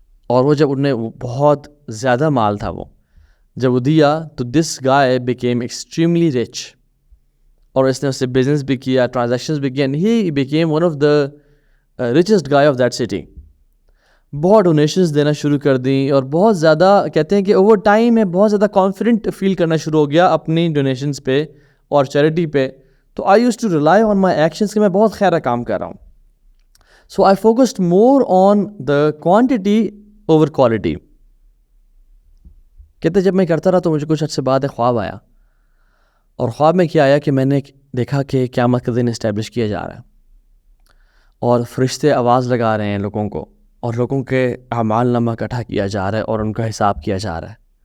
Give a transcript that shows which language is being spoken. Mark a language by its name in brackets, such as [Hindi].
[Urdu] اور وہ جب انہیں بہت زیادہ مال تھا وہ جب وہ دیا تو [English] this guy became extremely rich, [Urdu] اور اس نے اس سے بزنس بھی کیا, ٹرانزیکشنز بھی کیا, [English] And he became one of the richest guy of that city. [Urdu] بہت ڈونیشنز دینا شروع کر دیں اور بہت زیادہ کہتے ہیں کہ اوور ٹائم میں بہت زیادہ کانفیڈنٹ فیل کرنا شروع ہو گیا اپنی ڈونیشنز پہ اور چیریٹی پہ. [English] تو I use to rely on my actions [Urdu] کہ میں بہت خیرہ کام کر رہا ہوں. [English] So I focused more on the quantity over quality. [Urdu] کہتے جب میں کرتا رہا تو مجھے کچھ عرصے بعد ایک خواب آیا, اور خواب میں کیا آیا کہ میں نے دیکھا کہ قیامت کا دن اسٹیبلش کیا جا رہا ہے اور فرشتے آواز لگا رہے ہیں لوگوں کو, اور لوگوں کے اعمال نامہ اکٹھا کیا جا رہا ہے اور ان کا حساب کیا جا رہا ہے.